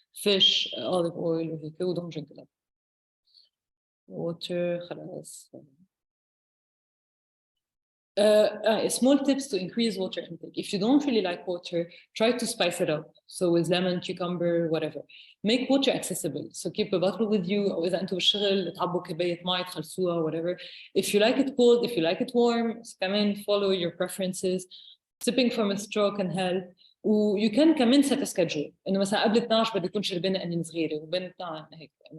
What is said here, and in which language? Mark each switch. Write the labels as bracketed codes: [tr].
[en] fish, olive oil [ar] وهيك [en] و don't drink a lot. Water خلاص. Small tips to increase water intake. If you don't really like water, try to spice it up. So with lemon, cucumber, whatever. Make water accessible. So keep a bottle with you. [ar] أو إذا أنتوا بالشغل تعبوا كوباية مي تخلصوها whatever. [en] If you like it cold, if you like it warm, [ar] كمان [en] follow your preferences. Sipping from a straw can help. You can [ar] كمان [en] set a schedule. [ar] إنه مثلا قبل 12 بدي أكون شربانة قنين صغيرة وبين 12 هيك.